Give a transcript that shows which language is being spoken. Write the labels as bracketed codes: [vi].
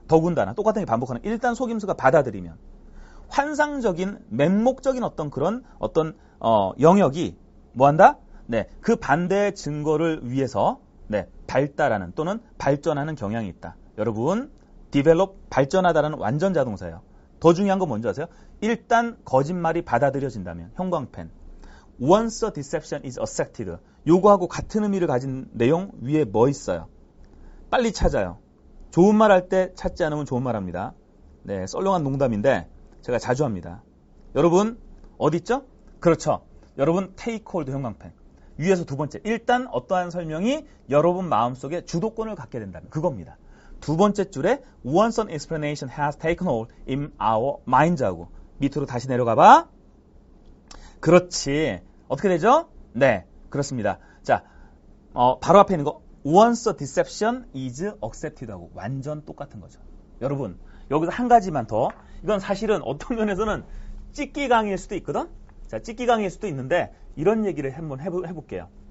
[ko] 더군다나 똑같은 게 반복하는 일단 속임수가 받아들이면 환상적인 맹목적인 어떤 영역이 뭐한다? 네, 그 반대의 증거를 위해서 발달하는 또는 발전하는 경향이 있다. 여러분, develop 발전하다라는 완전 자동사예요. 더 중요한 건 뭔지 아세요? 일단 거짓말이 받아들여진다면 형광펜. [en] Once a deception is accepted. [ko] 요거하고 같은 의미를 가진 내용 위에 뭐 있어요? 빨리 찾아요. 좋은 말 할 때 찾지 않으면 좋은 말 합니다. 네, 썰렁한 농담인데 제가 자주 합니다. 여러분 어디 있죠? 그렇죠. 여러분 take hold 형광펜. 위에서 두 번째. 일단 어떠한 설명이 여러분 마음속에 주도권을 갖게 된다면 그겁니다. 두 번째 줄에 [en] once an explanation has taken hold in our minds [ko] 하고 밑으로 다시 내려가 봐. 그렇지. 어떻게 되죠? 네, 그렇습니다. 자, 바로 앞에 있는 거 [en] once a deception is accepted [ko] 하고 완전 똑같은 거죠. 여러분, 여기서 한 가지만 더. 이건 사실은 어떤 면에서는 찍기 강의일 수도 있거든? 자, 찍기 강의일 수도 있는데 이런 얘기를 한번 해볼게요.